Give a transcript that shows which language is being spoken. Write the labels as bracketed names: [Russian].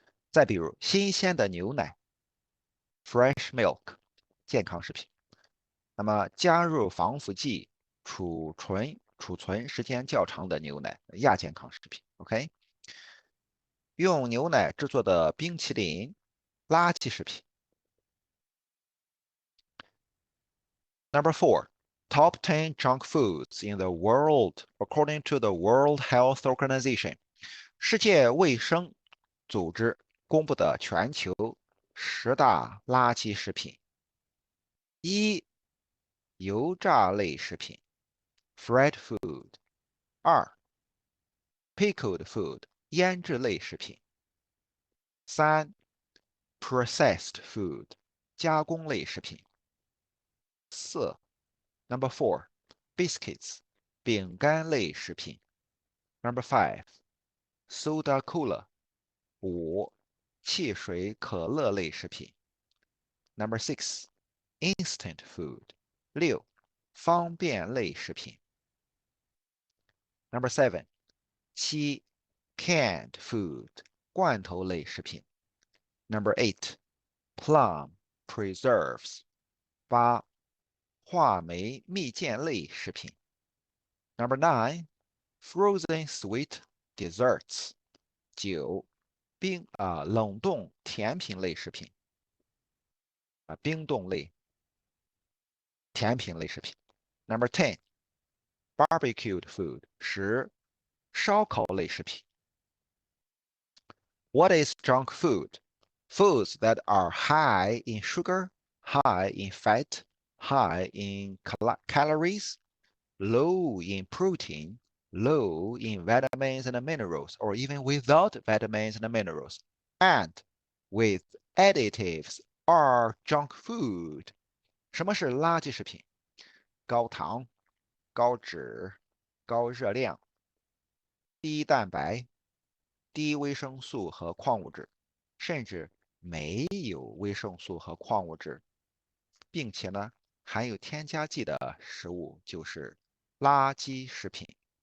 [Chinese] 再比如，新鲜的牛奶 [English] （fresh milk）， [Chinese] 健康食品。那么加入防腐剂、储存时间较长的牛奶，亚健康食品。 OK，用牛奶制作的冰淇淋，垃圾食品。 [English] Number four, top 10 junk foods in the world according to the World Health Organization， [Chinese] 世界卫生组织公布的全球10大垃圾食品。一、油炸类食品 [English] （fried food）。 [Chinese] 二、 [English] pickled food [Chinese] 腌制类食品。三、 [English] processed food [Chinese] 加工类食品。四、 [English] Number four, biscuits [Chinese] 饼干类食品。 [English] Number five, soda cola [Chinese] 五、汽水可乐类食品。 [English] Number six, instant food [Chinese] 六、方便类食品。 [English] Number seven, [Chinese] 七、 [English] canned food [Chinese] 罐头类食品。 [English] Number eight, plum preserves [Chinese] 八、话梅蜜饯类食品。 [English] Number nine, frozen sweet desserts [Chinese] 九、冷冻甜品类食品冰冻类甜品类食品。 [English] Number 10, barbecued food [Chinese] 十、烧烤类食品。 [English] What is junk food? Foods that are high in sugar, high in fat, high in calories, low in protein, low in vitamins and minerals, or even without vitamins and minerals, and with additives or junk food. [Chinese] 什么是垃圾食品？高糖、高脂、高热量、低蛋白、低维生素和矿物质，甚至没有维生素和矿物质，并且呢含有添加剂的食物就是垃圾食品。